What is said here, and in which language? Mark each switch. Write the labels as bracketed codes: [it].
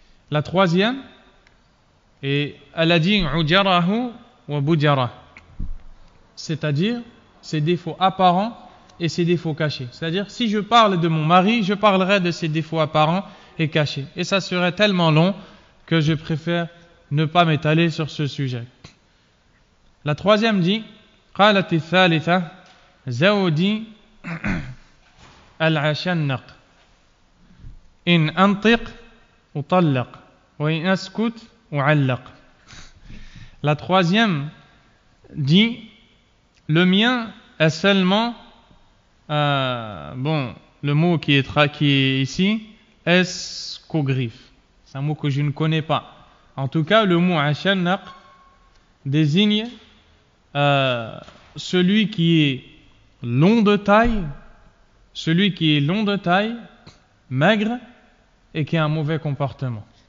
[fr] La troisième, et elle a dit ujarahu wa bujara, c'est-à-dire ses défauts apparents et ses défauts cachés. C'est-à-dire si je parle de mon mari, je parlerai de ses défauts apparents et cachés. Et ça serait tellement long que je préfère ne pas m'étaler sur ce sujet. La troisième dit [ar] قالت الثالثة زوجي العشنق إن أنطق أطلق وإن أسكت أعلق. [fr] La troisième dit le mien est seulement le mot qui est ici escogriffe. C'est un mot que je ne connais pas. En tout cas, le mot ashannaq désigne celui qui est long de taille, maigre et qui a un mauvais comportement.